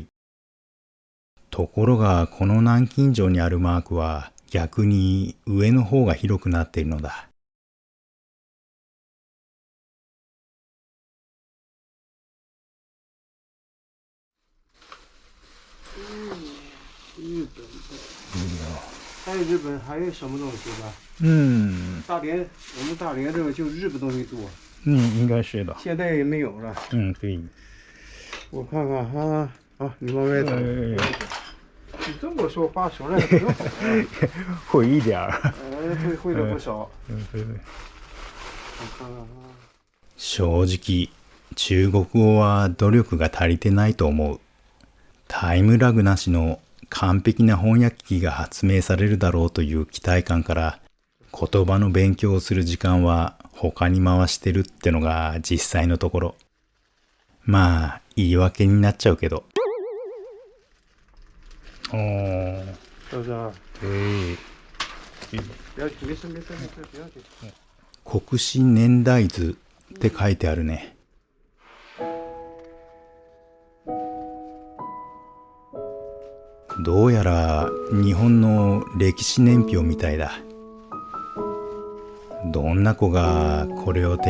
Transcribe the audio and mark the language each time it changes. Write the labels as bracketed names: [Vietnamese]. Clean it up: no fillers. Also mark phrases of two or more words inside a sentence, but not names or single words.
[Japanese] ところがこの南京錠にあるマークは逆に上の方が広くなっているのだ。 [Chinese] 日本的。在日本还有什么东西吧？大连，我们大连这个就日本东西多。应该是的。现在也没有了。对。我看看哈，好，你往外走。你这么说话说来挺好。会一点儿。会了不少。对。我看看哈。 [Japanese] 正直、中国語は努力が足りてないと思う。タイムラグなしの完璧な翻訳機が発明されるだろうという期待感から言葉の勉強をする時間は他に回してるってのが実際のところ。まあ言い訳になっちゃうけど。 [Chinese] 是不是啊？对。不要急，没事，不要急。 [Japanese] 国史年代図って書いてあるね。どうやら日本の歴史年表みたいだ。どんな子がこれを手